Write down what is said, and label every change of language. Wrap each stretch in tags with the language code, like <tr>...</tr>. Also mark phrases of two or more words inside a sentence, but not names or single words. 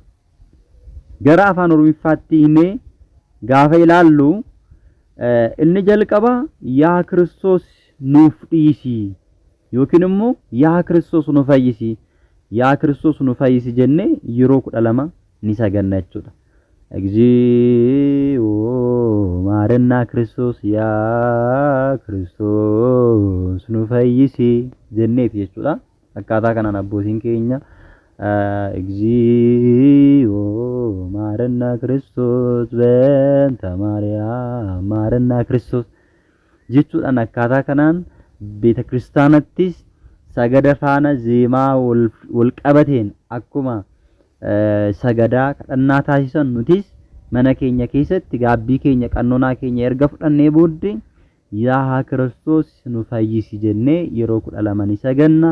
<om>Gara afaan Oromiffaatti himee gaafa ilaallu inni jalqaba yaa Kiristoos nuuf dhiisi yookiin immoo yaa Kiristoos nu fayyisi yaa Kiristoos nu fayyisi jennee yeroo 12 ni saganna jechuudha.</om> <gez>እግዚኦ ማረና ክርስቶስ</gez> <om>yaa Kiristoos nu fayyisi jennee jechuudha. akkaataa kanaan abbootiin keenya</om> <gez>እግዚኦ ማረና ክርስቶስ በእንተ ማርያም ማረና ክርስቶስ</gez> <om>jechuudhaan akkaataa kanaan ቤተ ክርስቲያናattis sagada faana zeemaa wal qabateen akkuma sagadaa kadhannaa taasisan nutis mana keenya keessatti gaabbii keenya qannoonaa keenya erga fudhannee booddee yaa Kiristoos nu fayyisi jennee yeroo 12 ni saganna.</om>